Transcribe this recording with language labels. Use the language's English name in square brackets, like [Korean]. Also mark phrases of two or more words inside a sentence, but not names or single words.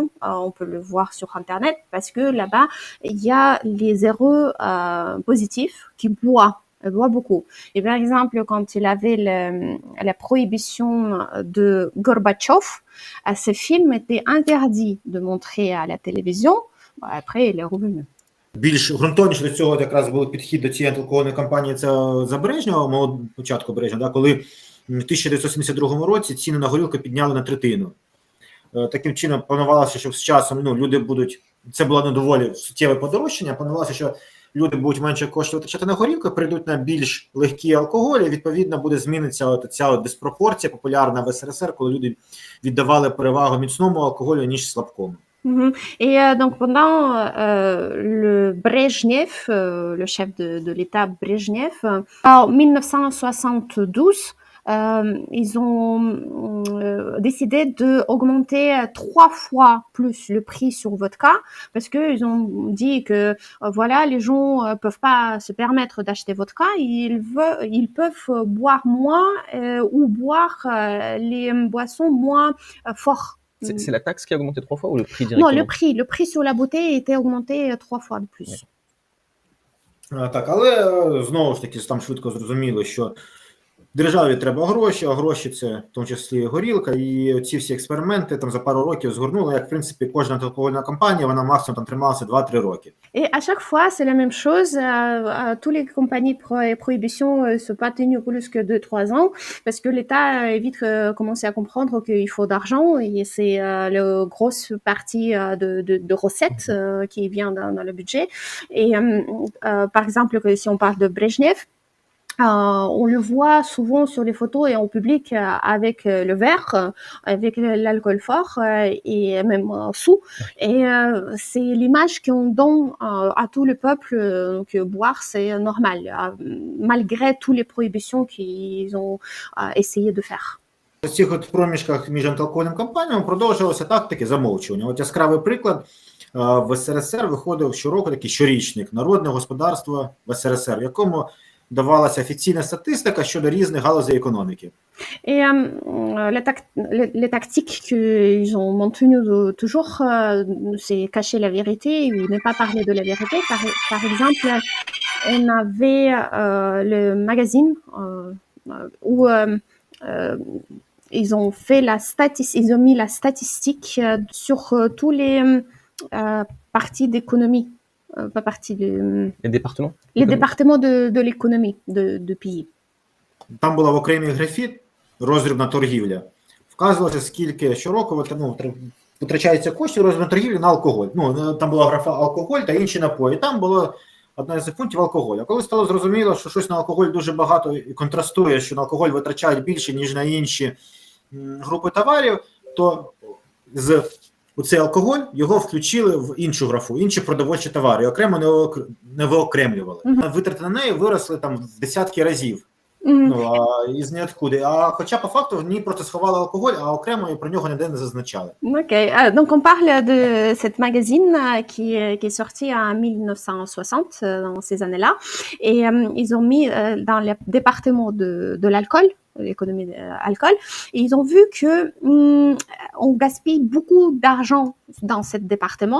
[French] On peut le voir sur Internet parce que là-bas, il y a les héros positifs qui boivent. Elle boit beaucoup. Et par exemple, quand il avait la prohibition de Gorbatchev, ce film était interdit de montrer à la télévision. Après, il est revenu. [Ukrainian] Більш ґрунтовніше до цього якраз був підхід до цієї антиалкогольної кампанії, це за Брежнєва, початку Брежнєва, коли в 1972 році ціни на горілку підняли на третину. Таким чином планувалося, що з часом люди будуть, це було не доволі суттєве подорожчання, планувалося, що люди будуть менше коштів витрачати на горілку, прийдуть на більш легкі алкоголі, і відповідно буде змінитися ця диспропорція популярна в СРСР, коли люди віддавали перевагу міцному алкоголю, ніж слабкому. [French] Et donc pendant le Brejnev, le chef de l'État Brejnev, en 1972, ils ont décidé d'augmenter 3 fois plus le prix sur vodka parce qu'ils ont dit que voilà, les gens peuvent pas se permettre d'acheter vodka, ils peuvent boire moins ou boire les boissons moins fortes. C'est la taxe qui a augmenté 3 fois ou le prix directement? Non, le prix sur la bouteille était augmenté 3 fois de plus. [Ukrainian] Так, але знову ж таки там швидко зрозуміло, що державі треба гроші, а гроші це в тому числі горілка, і ці всі експерименти там за пару років згорнули, як в принципі кожна антиалкогольна кампанія, вона максимум там трималася 2-3 роки. [French] Et à chaque fois, c'est la même chose. Tous les compagnies de prohibition ne sont pas tenues plus que 2-3 ans parce que l'État a vite commencé à comprendre qu'il faut d'argent et c'est la grosse partie de recettes qui vient dans le budget. Et par exemple, si on parle de Brejnev, on le voit souvent sur les photos et en public avec le verre, avec l'alcool fort et même sous. Et c'est l'image qu'on donne à tout le peuple que boire c'est normal, malgré toutes les prohibitions qu'ils ont essayé de faire. [Ukrainian] В цих от проміжках між антиалкогольним кампаніями продовжувалися тактики замовчування. От яскравий приклад, в СРСР виходив щороку такий щорічник «Народне господарство в СРСР», в якому давалася офіційна статистика щодо різних галузей економіки. [French] Et les tactiques qu'ils ont maintenues toujours, c'est cacher la vérité ou ne pas parler de la vérité. Par exemple, on avait le magazine où ils ont fait ils ont mis la statistique sur tous les parties d'économie. Pas partie Les départements? Les départements de l'économie de pays. [Ukrainian] Там була в окремій графі роздрібна торгівля. Вказувалося, скільки щороку витрачається коштів роздрібної торгівлі на алкоголь. Там була графа алкоголь та інші напої. Там було одна з пунктів алкоголь. А коли стало зрозуміло, що щось на алкоголь дуже багато і контрастує, що на алкоголь витрачають більше, ніж на інші групи товарів, то у цей алкоголь його включили в іншу графу, інші продовольчі товари, і окремо не виокремлювали. Витрати на неї виросли там в десятки разів. Із ниоткуди. А хоча по факту в ній просто сховали алкоголь, а окремо і про нього ніде не зазначали. [French] Ok, donc on parle de cette magazine qui est sortie en 1960, dans ces années-là, et ils ont mis dans le département de l'alcool, l'économie de l'alcool, et ils ont vu que on gaspille beaucoup d'argent dans ce département.